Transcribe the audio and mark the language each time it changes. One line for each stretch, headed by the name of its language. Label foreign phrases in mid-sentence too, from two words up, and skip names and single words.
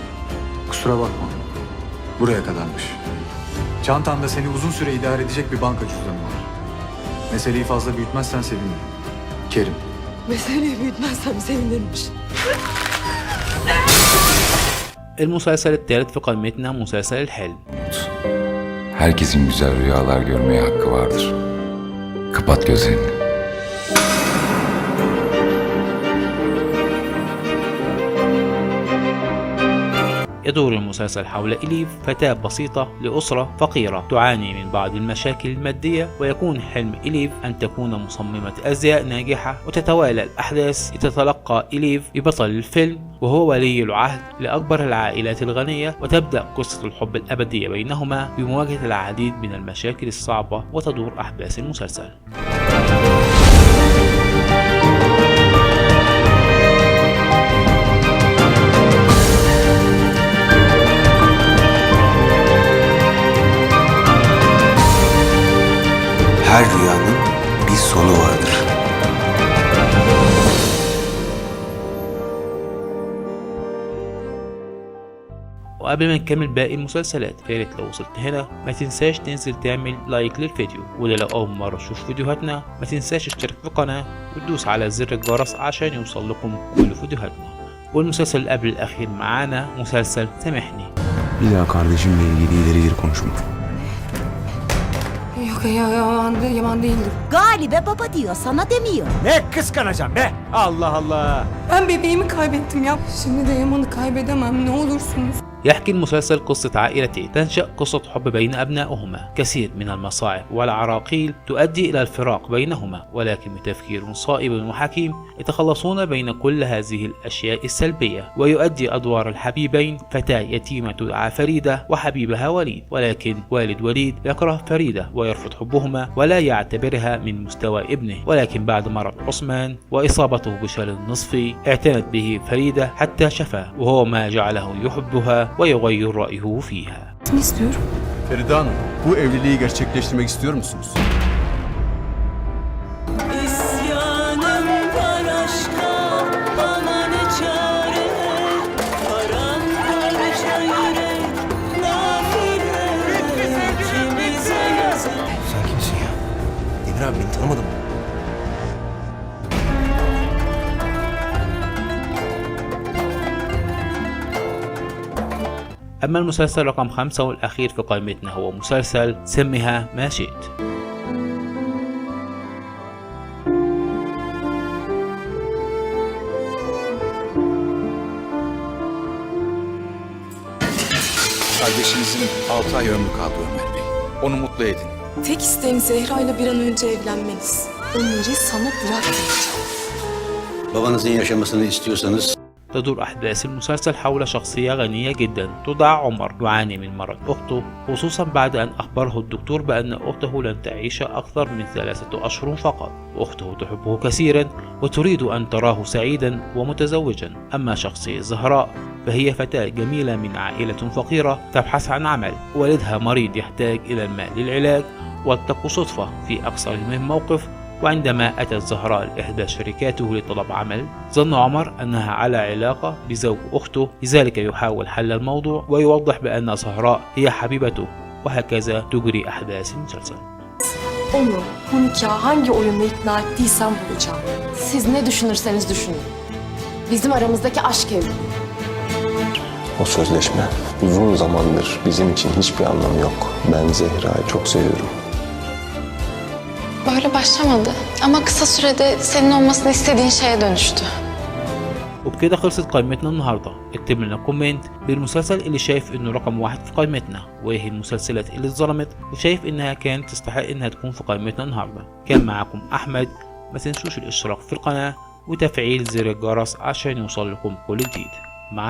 Turkish: Kusura bakma. Buraya kadarmış. Çantanda seni uzun süre idare edecek bir banka cüzdanı var. Meseleyi fazla büyütmezsen sevinirim. Kerim. Meseleyi büyütmezsem sevinirmiş.
Arabic: المسلسل الثالث في قائمتنا مسلسل الحلم.
Turkish: Herkesin güzel rüyalar görmeye hakkı vardır. Kapat gözlerini.
Arabic: يدور المسلسل حول إليف، فتاة بسيطة لأسرة فقيرة تعاني من بعض المشاكل المادية، ويكون حلم إليف أن تكون مصممة أزياء ناجحة. وتتوالى الأحداث لتتلقى إليف ببطل الفيلم وهو ولي العهد لأكبر العائلات الغنية، وتبدأ قصة الحب الأبدية بينهما بمواجهة العديد من المشاكل الصعبة. وتدور أحداث المسلسل.
Turkish: Her rüyanın bir sonu vardır.
Arabic: وقبل ما نكمل باقي المسلسلات ياريت لو وصلت هنا ما تنساش تنزل تعمل لايك للفيديو، وده لو اول مرة تشوف فيديوهاتنا ما تنساش تشترك في القناة وتدوس على زر الجرس عشان يوصل لكم كل فيديوهاتنا. والمسلسل اللي قبل الاخير معانا مسلسل سامحني.
Turkish: Bir daha kardeşimle ilgili ileri geri konuşma. Yok ya, yaman değildir. Galibe baba diyor, sana demiyor. Ne kıskanacağım be? Allah Allah. Ben bebeğimi kaybettim ya. Şimdi de Yaman'ı kaybedemem, ne olursunuz.
Arabic: يحكي المسلسل قصة عائلتين تنشأ قصة حب بين أبنائهما. كثير من المصاعب والعراقيل تؤدي إلى الفراق بينهما، ولكن بتفكير صائب وحكيم يتخلصون بين كل هذه الأشياء السلبية. ويؤدي أدوار الحبيبين فتاة يتيمة تدعى فريدة وحبيبها وليد، ولكن والد وليد يكره فريدة ويرفض حبهما ولا يعتبرها من مستوى ابنه. ولكن بعد مرض عثمان وإصابته بشلل نصفي اعتنت به فريدة حتى شفى، وهو ما جعله يحبها ويغير رأيه فيها.
Turkish: Ne istiyorum? Feride Hanım, bu evliliği gerçekleştirmek istiyor musunuz? İsyanım var aşka, bana ne çare, paramparça yürek, nafile, ikimize yazık. Sen kimsin ya? Demir abi beni tanımadın mı?
Arabic: أما المسلسل رقم 5 والأخير في قائمتنا هو مسلسل سمها ما شئت.
Turkish: Kardeşinizin 6 ay ömrü kaldı Ömer Bey. Onu mutlu edin. Tek isteğim Zehra ile bir an önce evlenmeniz. Ömer'i sana bırakmayacağım. Babanızın yaşamasını istiyorsanız
Arabic: تدور أحداث المسلسل حول شخصية غنية جدا تدعى عمر يعاني من مرض أخته، خصوصا بعد أن أخبره الدكتور بأن أخته لن تعيش أكثر من 3 أشهر فقط. وأخته تحبه كثيرا وتريد أن تراه سعيدا ومتزوجا. أما شخصية زهراء فهي فتاة جميلة من عائلة فقيرة تبحث عن عمل، والدها مريض يحتاج إلى المال للعلاج، والتقوا صدفة في أكثر من موقف. وعندما أتت زهراء لإحدى شركاته لطلب عمل، ظن عمر أنها على علاقة بزوج أخته، لذلك يحاول حل الموضوع ويوضح بأن زهراء هي حبيبته. وهكذا تجري أحداث المسلسل.
Turkish: Onu bu nikah hangi oyunla ikna ettiysem bulacağım. Siz ne düşünürseniz düşünün. Bizim aramızdaki aşk evliliği. O sözleşme uzun zamandır bizim için hiçbir anlamı yok. Ben Zehra'yı çok seviyorum. Böyle başlamadı ama kısa sürede senin olmasını istediğin şeye dönüştü.
Arabic: وبكده خلصت قائمتنا النهارده. اكتب لنا كومنت بالمسلسل اللي شايف انه رقم 1 في قائمتنا، وايه المسلسلات اللي اتظلمت وشايف انها كانت تستحق انها تكون في قائمتنا النهارده. كان معاكم احمد، ما تنسوش الاشتراك في القناة وتفعيل زر الجرس عشان يوصل لكم كل جديد.